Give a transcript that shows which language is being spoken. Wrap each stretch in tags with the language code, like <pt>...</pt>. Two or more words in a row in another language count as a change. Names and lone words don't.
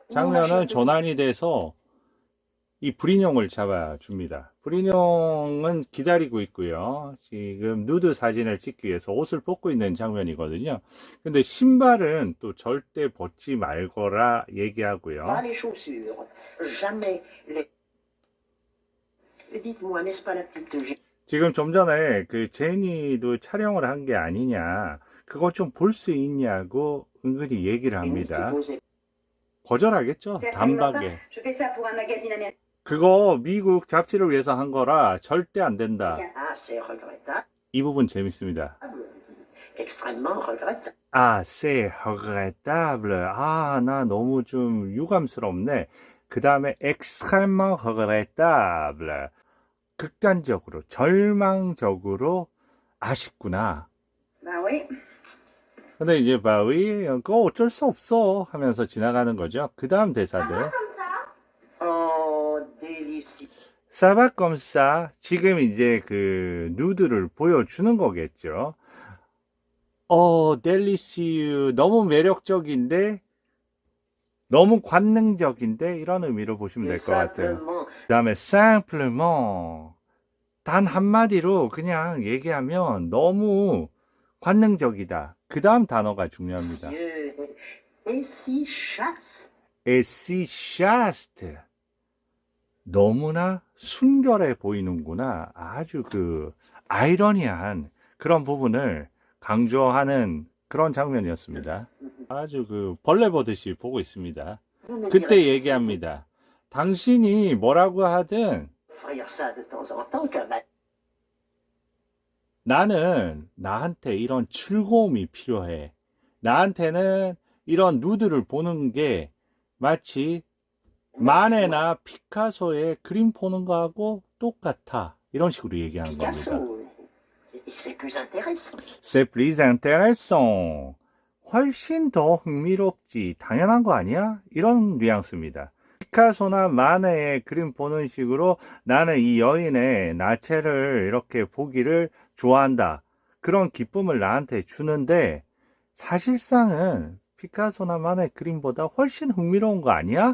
<ko>장면은 전환이 돼서 이 브리뇽을 잡아줍니다. 브리뇽은 기다리고 있고요. 지금 누드 사진을 찍기 위해서 옷을 벗고 있는 장면이거든요. 근데 신발은 또 절대 벗지 말거라 얘기하고요.</ko> <fr>Pas les chaussures. Jamais les. Dites-moi, n'est-ce pas la petite</fr> <ko>지금 좀 전에 그 제니도 촬영을 한 게 아니냐, 그거 좀 볼 수 있냐고 은근히 얘기를</ko> <fr>Génie qui</fr> <ko>합니다.</ko> <fr>posait</fr> <ko>거절하겠죠? 단박에.</ko> <fr>Je fais ça pour un magazine américain.</fr> <ko>그거 미국 잡지를 위해서 한 거라 절대 안 된다.</ko> <fr>assez regrettable,</fr> <ko>이 부분 재밌습니다.</ko> <fr>extrêmement regrettable.</fr> <ko>아,</ko> <fr>c'est regrettable.</fr> <ko>아, 나 너무 좀 유감스럽네. 그 다음에</ko> <fr>extrêmement regrettable.</fr> <ko>극단적으로, 절망적으로 아쉽구나.</ko> <fr>Ben oui.</fr> <ko>근데 이제 바위, 그거 어쩔 수 없어 하면서 지나가는 거죠. 그 다음 대사들.</ko> <fr>Oh, délicieux.</fr> <ko>사바검사, 지금 이제 그 누드를 보여주는 거겠죠. 델리시유, 너무 매력적인데, 너무 관능적인데, 이런 의미로 보시면 될 것 같아요.</ko> <fr>Simplement,</fr> <ko>그 다음에 simplement, 단 한마디로 그냥 얘기하면 너무 관능적이다. 그 다음 단어가 중요합니다.</ko> <fr>Dieu, et si chaste. si chaste.</fr> <ko>너무나 순결해 보이는구나. 아주 그 아이러니한 그런 부분을 강조하는 그런 장면이었습니다. 아주 그 벌레 보듯이 보고 있습니다.</ko> <fr>Vous me</fr> <ko>그때</ko> <fr>direz,</fr> <ko>얘기합니다. 당신이 뭐라고 하든</ko> <fr>faire ça de temps en temps, qu'un</fr> <ko>나는 나한테 이런 즐거움이 필요해. 나한테는 이런 누드를 보는 게 마치 마네나 피카소의 그림 보는 거하고 똑같아. 이런 식으로 얘기하는 겁니다.</ko> <fr>Picasso, c'est plus intéressant. C'est plus intéressant.</fr> <ko>훨씬 더 흥미롭지. 당연한 거 아니야? 이런 뉘앙스입니다. 피카소나 마네의 그림 보는 식으로 나는 이 여인의 나체를 이렇게 보기를 좋아한다. 그런 기쁨을 나한테 주는데 사실상은 피카소나 마네 그림보다 훨씬 흥미로운 거 아니야?</ko>